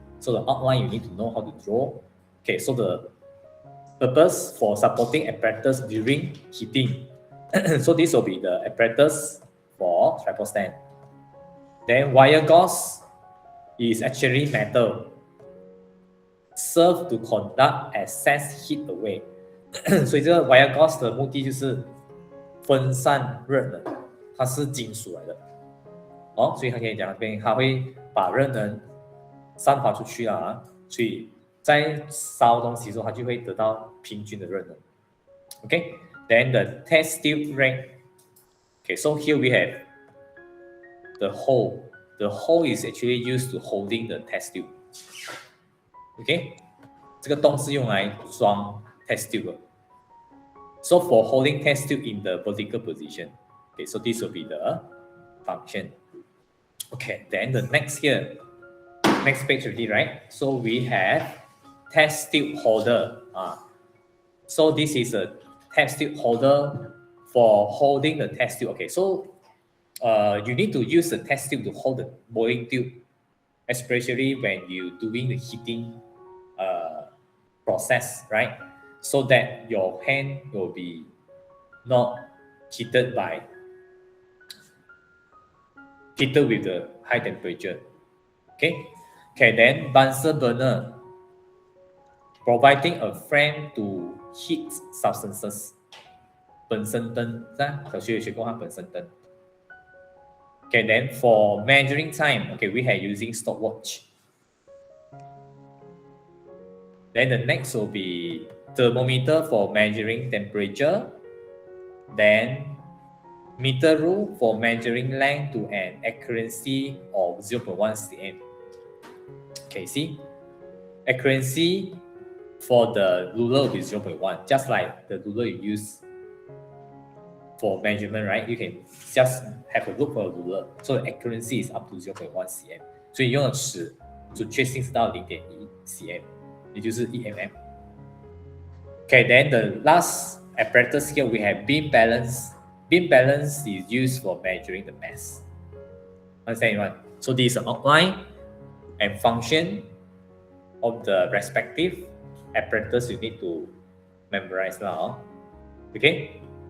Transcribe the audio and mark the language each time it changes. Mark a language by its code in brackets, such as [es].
[en] So the outline you need to know how to draw. Okay, so the purpose for supporting apparatus during heating. So this will be the apparatus for tripod stand. Then wire gauze is actually metal. Serve to conduct excess heat away. [zh] 所以这个 wire gauze 的目的就是分散热能，它是金属来的。所以它可以讲这边，它会把热能散发出去所以在烧东西的时候，它就会得到平均的热能。 [en] Okay, then the test tube ring. Okay, so here we have the hole. The hole is actually used to holding the test tube. [zh] Okay, 这个洞是用来装 test tube. [en] So for holding test tube in the vertical position. Okay, so this will be the function. Okay, then the next here, next page already, right? So we have test tube holder. So this is a test tube holder for holding the test tube. Okay, so you need to use the test tube to hold the boiling tube, especially when you're doing the heating process, right? So that your hand will be not heated with the high temperature. Okay, then Bunsen burner, providing a flame to heat substances. [zh] 本身灯，小学有学过本身灯。 [en] Okay, then for measuring time, okay, we are using stopwatch. Then the next will be thermometer for measuring temperature. Then meter rule for measuring length to an accuracy of 0.1 cm. Okay, see? Accuracy for the ruler will be 0.1, just like the ruler you use for measurement, right? You can just have a look for a ruler. So the accuracy is up to 0.1 cm. [zh] 所以用的尺准确性是到 0.1 cm, 也就是1 mm. [en] Okay, then the last apparatus here we have beam balance. Beam balance is used for measuring the mass. Understand anyone? So this is an outline and function of the respective apparatus you need to memorize now. Okay.